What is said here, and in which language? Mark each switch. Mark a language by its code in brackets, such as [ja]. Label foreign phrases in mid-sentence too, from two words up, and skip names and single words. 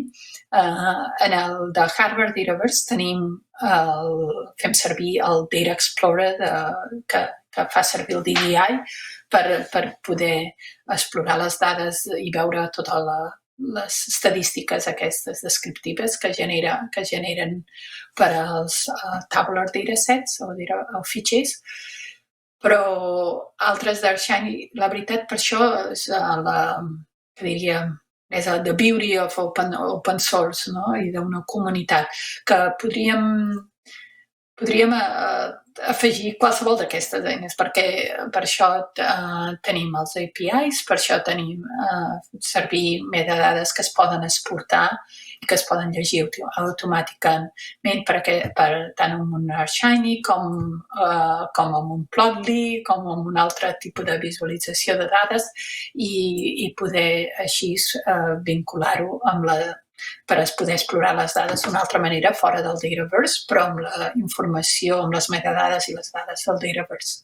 [ca] En el de Harvard Dataverse fem servir el Data Explorer que fa servir el DDI per poder explorar les dades i veure totes les estadístiques aquestes descriptives que generen per als [en] tabular datasets [ca] o fitxers. Però altres d'Arshine, la veritat, per això és és [en] the beauty of open source, [ca] no? I d'una comunitat que podríem afegir qualsevol d'aquestes eines, perquè per això tenim els APIs, per això tenim servir metadades que es poden exportar i que es poden llegir automàticament tant en un Shiny com en un Plotly, com en un altre tipus de visualització de dades i poder així vincular-ho per poder explorar les dades d'una altra manera fora del Dataverse, però amb la informació, amb les metadades i les dades del Dataverse.